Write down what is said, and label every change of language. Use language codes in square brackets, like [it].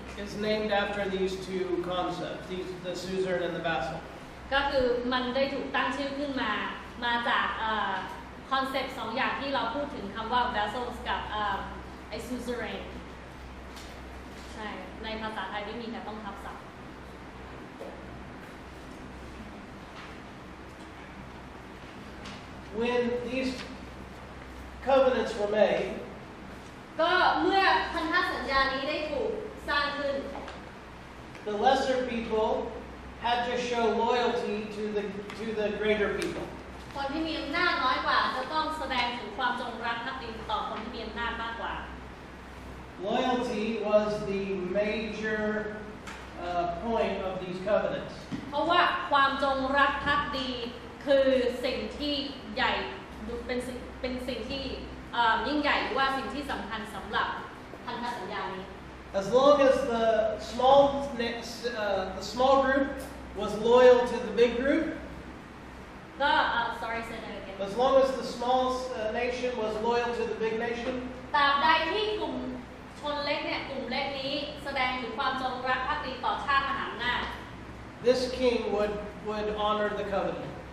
[en] is named after these two concepts, the suzerain and the vassal. [th] ก็คือมันได้ถูกตั้งชื่อขึ้นมาจากคอนเซปต์สองอย่างที่เราพูดถึงคำว่า vassals กับไอ้ suzerain ใช่ในภาษาไทยไม่มีแต่ต้องทับศัพท์ [en] When these covenants were made, [th] ก็เมื่อพันธสัญญานี้ได้ถูกสร้างขึ้น [en] the lesser people had to show loyalty to the greater people. [th] คนที่มีอำนาจน้อยกว่าจะต้องแสดงถึงความจงรักภักดีต่อคนที่มีอำนาจมากกว่า [en] Loyalty was the major point of these covenants. [th] เพราะว่าความจงรักภักดีคือสิ่งที่ใหญ่เป็นสิ่งที่ยิ่งใหญ่หรือว่าสิ่งที่สำคัญสำหรับพันธสัญญานี้ [en] As long as the small group was loyal to the big group, ก็ sorry say that again as long as the small nation was loyal to the big nation, [th] ตราบใดที่กลุ่มชนเล็กเนี่ยกลุ่มเล็กนี้แสดงถึงความจงรักภักดีต่อชาติมหาอำนาจ [en] this king would honor the covenant.